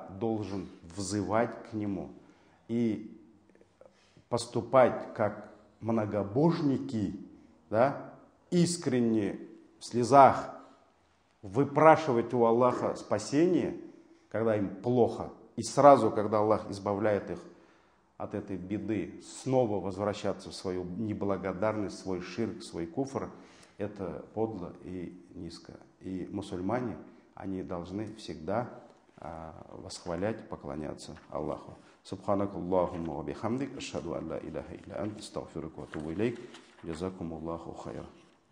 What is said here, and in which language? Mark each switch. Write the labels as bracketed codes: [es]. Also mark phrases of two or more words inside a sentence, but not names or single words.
[ru] должен взывать к Нему и поступать как многобожники, да, искренне в слезах выпрашивать у Аллаха спасение, когда им плохо, и сразу, когда Аллах избавляет их от этой беды, снова возвращаться в свою неблагодарность, свой ширк, свой куфр, это подло и низко. И мусульмане, они должны всегда восхвалять, поклоняться Аллаху. [ar] سبحانك اللهم وبحمدك أشهد أن لا إله إلا أنت أستغفرك وأتوب إليك جزاكم الله خيرا.